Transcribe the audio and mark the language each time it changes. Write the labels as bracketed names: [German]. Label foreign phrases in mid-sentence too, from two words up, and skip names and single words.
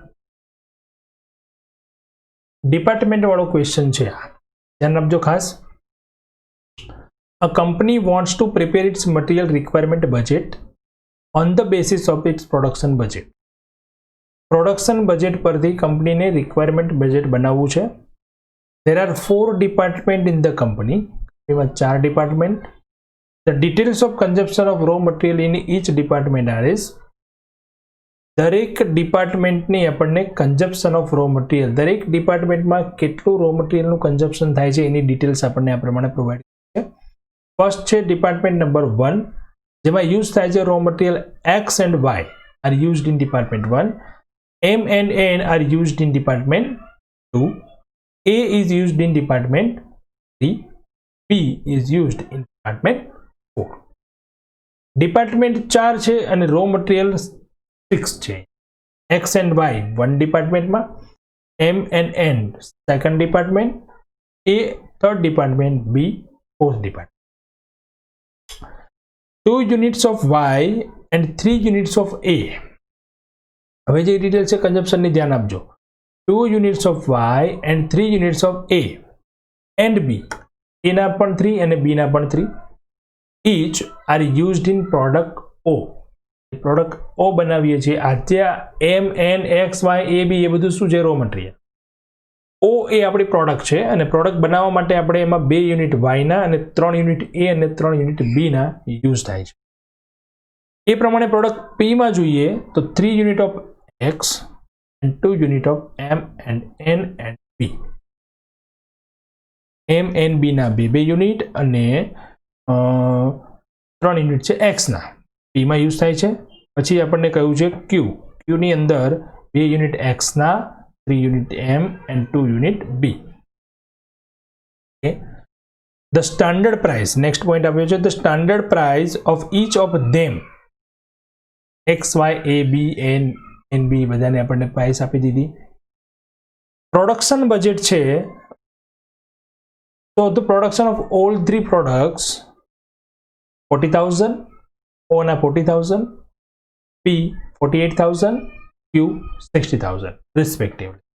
[Gujarati] ડિપાર્ટમેન્ટ વાળો ક્વેશ્ચન છે, ધ્યાન આપજો ખાસ. [English] A company wants to prepare its material requirement budget on the basis of its production budget. production budget [Gujarati] પરથી કંપનીને [English] requirement budget [Gujarati] બનાવવું છે. [English] There are 4 departments in the company. [Gujarati] એમાં 4 ડિપાર્ટમેન્ટ. [English] The details of consumption of raw material in each department are as. [Gujarati] દરેક ડિપાર્ટમેન્ટની આપણને [English] consumption of raw material, [Gujarati] દરેક ડિપાર્ટમેન્ટમાં કેટલું રો મટીરિયલનું કન્ઝપ્શન થાય છે એની ડિટેલ્સ આપણને આ પ્રમાણે પ્રોવાઈડ છે. [English] ફર્સ્ટ છે department number 1, [Gujarati] જેમાં યુઝ થાય છે [English] raw material X and Y are used in department 1, M and N are used in department 2, A is used in department 3, B is used in department 4. [Gujarati] ડિપાર્ટમેન્ટ 4 છે અને [English] raw material [Gujarati] 6 છે. [English] X and Y [Gujarati] 1 ડિપાર્ટમેન્ટમાં, [English] M and N second department, [Gujarati] A [English] third department, [Gujarati] B [English] fourth department. 2 units of Y and 3 units of A. [Gujarati] હવે જે ડિટેલ છે કન્ઝપ્શનની ધ્યાન આપજો. [English] 2 units of Y and 3 units of A and B. [Gujarati] A ના પણ 3 અને B ના પણ 3. [English] Each are used in product O. [Gujarati] પ્રોડક્ટ O બનાવીએ છીએ. આ M, N, X, Y, A, B એ બધું શું છે? [English] raw material. [Gujarati] O એ આપણી પ્રોડક્ટ છે અને પ્રોડક્ટ બનાવવા માટે આપણે એમાં 2 યુનિટ Y ના અને 3 યુનિટ A અને 3 યુનિટ B ના યુઝ થાય છે. એ પ્રમાણે પ્રોડક્ટ P માં જોઈએ તો [English] 3 unit of X and 2 unit of M and N and B. M and B [Gujarati] ના 2 યુનિટ અને 3 યુનિટ છે X ના, P માં યુઝ થાય છે. પછી આપણને કહ્યું છે Q ની અંદર 2 યુનિટ X ના, 3 યુનિટ M and 2 યુનિટ B. [English] The standard price, next point [Gujarati] આવ્યો છે, [English] the standard price of each of them, X, Y, A, [Gujarati] B, N B બધાને આપણને પ્રાઇસ આપી દીધી. [English] production budget [Gujarati] છે તો [English] the production of all 3 products [Gujarati] 40,000, O ના 40,000, P 48,000, Q 60,000 રિસ્પેક્ટિવલી.